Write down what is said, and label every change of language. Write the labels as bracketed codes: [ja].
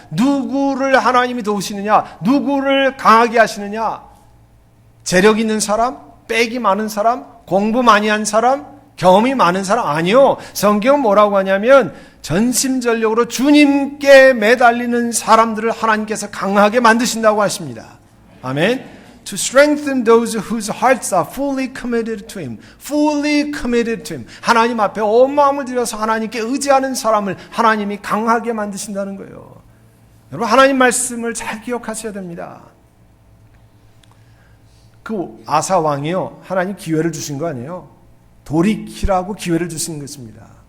[ko] 누구를 하나님이 도우시느냐? 누구를 강하게 하시느냐? 재력 있는 사람? 빽이 많은 사람? 공부 많이 한 사람? 경험이 많은 사람? 아니요. 성경은 뭐라고 하냐면 전심전력으로 주님께 매달리는 사람들을 하나님께서 강하게 만드신다고 하십니다. 아멘. [en] To strengthen those whose hearts are fully committed to Him. Fully committed to Him. [ko] 하나님 앞에 온 마음을 들여서 하나님께 의지하는 사람을 하나님이 강하게 만드신다는 거예요. 여러분 하나님 말씀을 잘 기억하셔야 됩니다. 그 아사 왕이요. 하나님 기회를 주신 거 아니에요. 돌이키라고 기회를 주신 것입니다.